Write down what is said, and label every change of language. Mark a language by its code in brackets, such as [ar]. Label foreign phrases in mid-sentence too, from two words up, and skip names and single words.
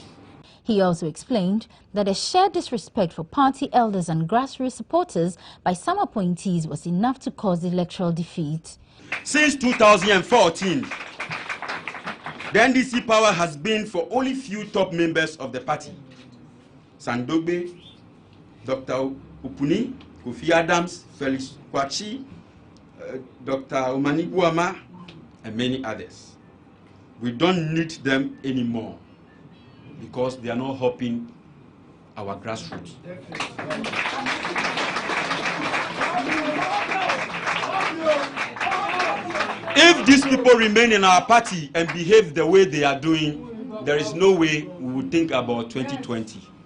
[en] He also explained that a shared disrespect for party elders and grassroots supporters by some appointees was enough to cause the electoral defeat. Since 2014, the NDC power has been for only few top members of the party. Sandogbe, Dr. Upuni, Kofi Adams, Felix Kwachi, Dr. Omani Buama, and many others. We don't need them anymore because they are not helping our grassroots. If these people remain in our party and behave the way they are doing, there is no way we would think about 2020.